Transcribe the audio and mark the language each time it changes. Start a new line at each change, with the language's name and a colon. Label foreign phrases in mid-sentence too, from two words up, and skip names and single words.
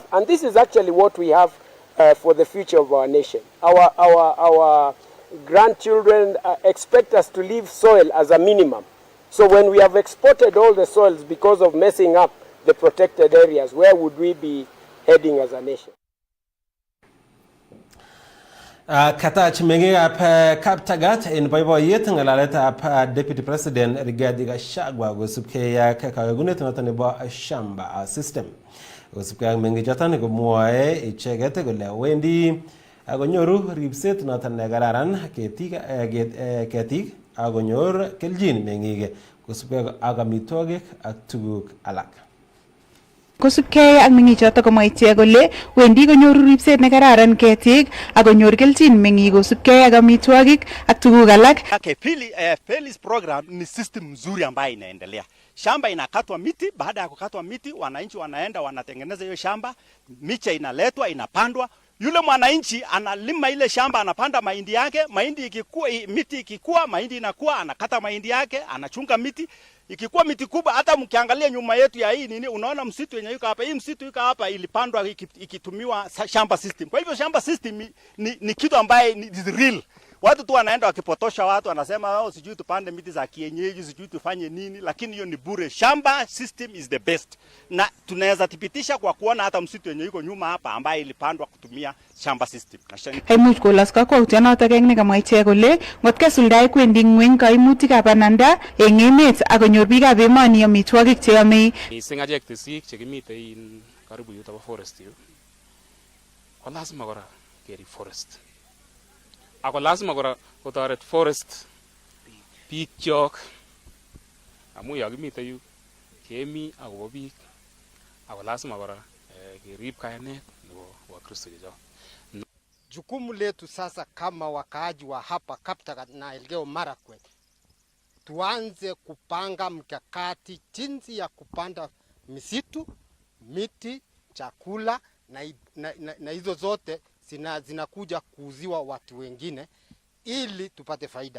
English: And this is actually what we have for the future of our nation. Our grandchildren expect us to leave soil as a minimum. So when we have exported all the soils because of messing up the protected areas, where would we be heading as a nation.
Kalenjin: Katach meng'ikab Kaptagat en boiboiyet ng'alaletab Deputy President Rigathi Gachagua kosubkei ak kawegunet noton nebo
Swahili: shamba system.
Kalenjin: Kosubkei ak meng'ichoton komwoe icheket kole wendi konyoru ribset noton nekararan ketik ak konyor keljin meng'ik kosubkei ak amitwogik ak tuguk alak. Kosubkei ak meng'ichoto komwa ichek kole wendi konyoru ribset nekararan ketik ak konyor keljin meng'ik kosubkei ak amitwogik ak tuguk alak.
Swahili: Pelis program ni system nzuri ambayo inaendelea. Shamba inakatwa miti, baada ya kukatwa miti wananchi wanaenda wanatengeneza hiyo shamba, miche inaletwa inapandwa. Yule mwananchi analima ile shamba, anapanda mahindi yake, mahindi ikikua, miti ikikua, mahindi inakuwa, anakata mahindi yake, anachunga miti. Ikikuwa miti kubwa, hata mkiangalia nyuma yetu ya hii nini, unaona msitu yenye yuko hapa. Hii msitu yuko hapa ilipandwa ikitumiwa shamba system. Kwa hivyo shamba system ni kitu ambaye
English: is real.
Swahili: Watu tu wanaenda wakipotosha watu, wanasema sijui tupande miti za kienyeji, sijui tufanye nini, lakini hiyo ni bure.
English: Shamba system is the best.
Swahili: Na tunaweza thibitisha kwa kuona hata msitu yenye yuko nyuma hapa ambaye ilipandwa kutumia shamba system.
Kalenjin: Kaimuch kolas kakwautienotok eng nekamwa ichek kole ngot kesuldae kwendi ng'weny kaimutikab bananda eng emet ak konyor biikab emoni amitwogik cheyomei. Mising achek tisik chekimitei karibu yuto forest yu. Ko lazima kora kerib forest. Ako lazima kora kotoret forest biik chok amu yakimite yu kemi akobo biik. Ako lazima kora kerib kayanet nebo Wakristo chechok.
Swahili: Jukumu letu sasa kama wakaaji wa hapa Kaptagat na Elgeyo Marakwet, tuanze kupanga mkakati jinsi ya kupanda misitu, miti, chakula na hizo zote zinakuja kuuziwa watu wengine ili tupate faida.